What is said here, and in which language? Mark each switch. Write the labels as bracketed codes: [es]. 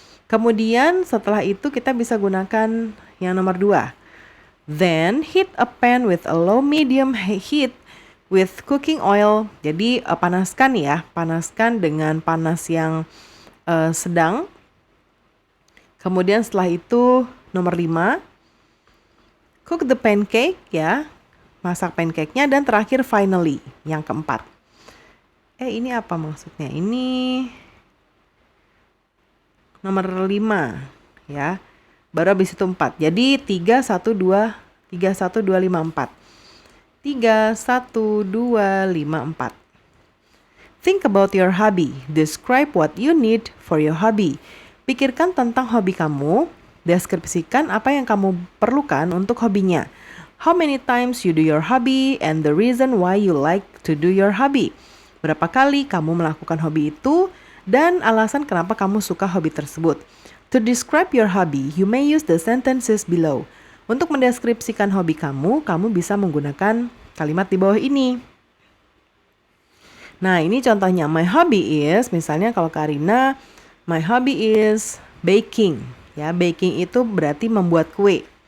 [id] Kemudian setelah itu kita bisa gunakan yang nomor 2. [en] Then heat a pan with a low medium heat with cooking oil. [id] Jadi panaskan ya, panaskan dengan panas yang sedang. Kemudian setelah itu nomor 5, [en] cook the pancake [id] ya, masak pancake-nya. Dan terakhir finally, yang keempat. Ini apa maksudnya? Ini nomor 5 ya. Baru habis itu 4. Jadi 3, 1, 2, 3, 1, 2, 5, 4. [en] 3, 1, 2, 5, 4. Think about your hobby. Describe what you need for your hobby. [id] Pikirkan tentang hobi kamu. Deskripsikan apa yang kamu perlukan untuk hobinya. [en] How many times you do your hobby and the reason why you like to do your hobby. [id] Berapa kali kamu melakukan hobi itu dan alasan kenapa kamu suka hobi tersebut. [en] To describe your hobby, you may use the sentences below. [id] Untuk mendeskripsikan hobi kamu, kamu bisa menggunakan kalimat di bawah ini. Nah, ini contohnya. [en] My hobby is, [id] misalnya kalau [en] Karina, my hobby is baking. [id] Ya, baking itu berarti membuat kue.